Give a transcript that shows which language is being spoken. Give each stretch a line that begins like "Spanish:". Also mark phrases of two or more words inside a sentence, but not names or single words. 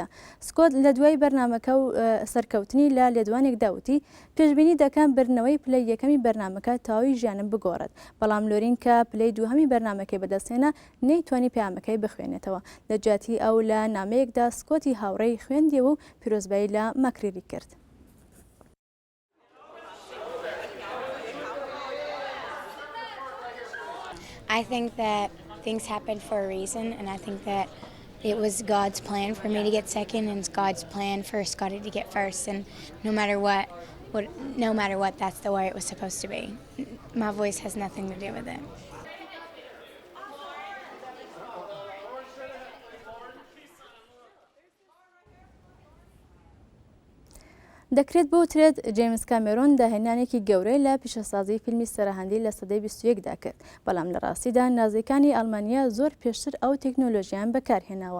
Central Kurdish: سکۆت لە دوای بەرنامەکە و سەرکەوتنی لە لێدوانێکدا وتی پێشبینی دەکەم برنەوەی پلەی یەکەمی بەرنامەکە تاوی ژیانم بگۆڕێت بەڵام لۆرین کە پلەی دووهەمی بەرنامەکەی بەدەستێنە نەیتوانی پەیامەکەی بخوێنێتەوە. لە جیاتی ئەو لە نامەیەکدا سکۆتی هاوڕێی خوێندیەوە و پیرۆزبایی لە ماکریری کرد.
English: I think that things happen for a reason and I think that it was God's plan for me to get second and it's God's plan for Scotty to get first and no matter what that's the way it was supposed to be. My voice has nothing to do with it.
Central Kurdish: دەکرێت بوترێت جیمز کامێرۆن داهێنانێکی گەورەی لە پیشەسازی فیلمی سەرهەندی لە سەدەی 21دا کرد بەڵام لە ڕاستیدا نازیەکانی ئەڵمانیا زۆر پێشتر ئەو تەکنۆلۆژیان بەکارهێناوە.